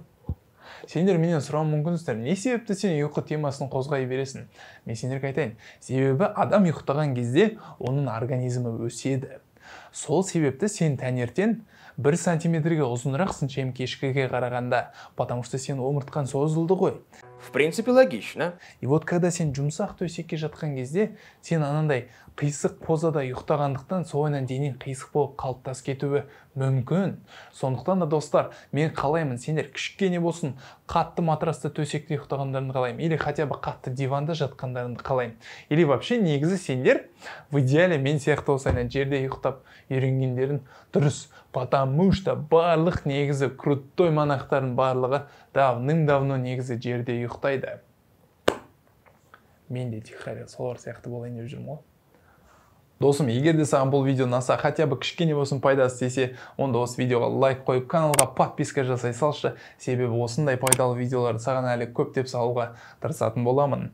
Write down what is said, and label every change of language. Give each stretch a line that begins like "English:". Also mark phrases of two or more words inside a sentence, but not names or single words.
Kazakh: Сендер менен сұрауы мүмкінсіздер, не себепті сен ұйқы темасын қозғай бересің? Мен сендерге айтайын, себебі адам ұйықтаған кезде оның организмі өседі. Сол себепті сен таңертең 1 сантиметрге ұзынырақсың, чем кешкіге қарағанда,
Russian: потому что
Kazakh: сен омыртқан созылды ғой.
Russian: В принципе, логично. И вот когда
Kazakh: сен жұмсақ төсекке жатқан кезде, сен анандай қисық позада ұйықтағандықтан соңынан денең қисық болып қалыптасып кетуі мүмкін. Сондықтан да достар, мен қалаймын, сендер кішкене болсын қатты матрасты төсекте ұйықтағандарыңды қалаймын,
Russian: или хотя бы
Kazakh: қатты диванда жатқандарыңды қалаймын.
Russian: Или вообще
Kazakh: негізі сендер
Russian: в идеале
Kazakh: мен сияқты осылайынан жерде ұйықтап үйренгендерің дұрыс.
Russian: Потому что
Kazakh: барлық негізі крутой монахтардың барлығы давным-давно негізі жерде ұйықтайды. Мен де тихаря солар сияқты болайын деп жүрмін ғой. Досым, егер де саған бұл видео ұнаса,
Russian: хотя бы
Kazakh: кішкене болсын пайдасы тисе, онда осы видеоға лайк қойып, каналға подписка жасай салшы, себебі осындай пайдалы видеоларды саған әлі көптеп салуға тырысатын боламын.